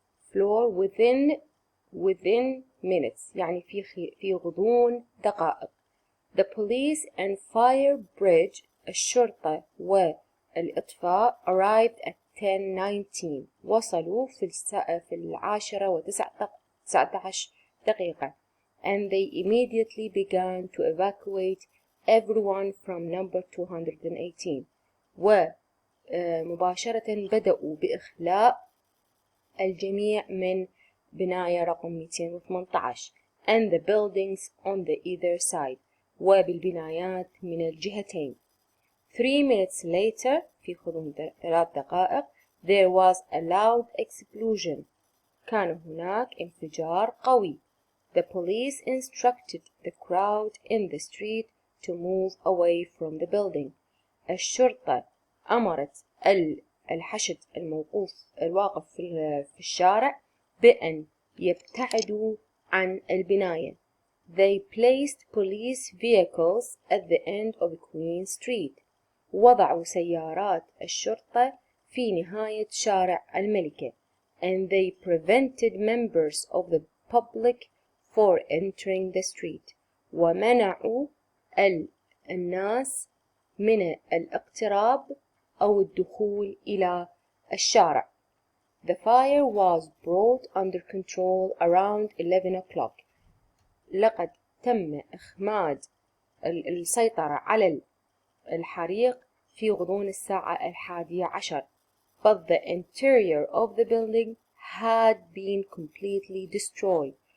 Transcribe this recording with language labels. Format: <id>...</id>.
<en>floor within minutes</en> <ar>يعني في غضون دقائق.</ar> <en>The police and fire bridge</en> <ar>الشرطة والإطفاء</ar> <en>arrived at 10:19</en> <ar>وصلوا في 10:19</ar> <en>and they immediately began to evacuate everyone from number 218</en> <ar>ومباشرة بدأوا بإخلاء الجميع من بناية رقم 218</ar> <en>and the buildings on the either side</en> <ar>وبالبنايات من الجهتين.</ar> <en>3 minutes later</en> <ar>في غضون 3 دقائق</ar> <en>there was a loud explosion.</en> <ar>كان هناك انفجار قوي.</ar> <en>The police instructed the crowd in the street to move away from the building.</en> <ar>الشرطة أمرت الحشد الواقف في الشارع بأن يبتعدوا عن البناية.</ar> <en>They placed police vehicles at the end of Queen Street.</en> <ar>وضعوا سيارات الشرطة في نهاية شارع الملكة.</ar> <en>And they prevented members of the public for entering the street.</en> <ar>ومنعوا الناس من الاقتراب أو الدخول إلى الشارع.</ar> <en>The fire was brought under control around 11 o'clock.</en> <ar>لقد تم إخماد السيطرة على الحريق في غضون الساعة 11.</ar> <en>But the interior of the building had been completely destroyed.</en>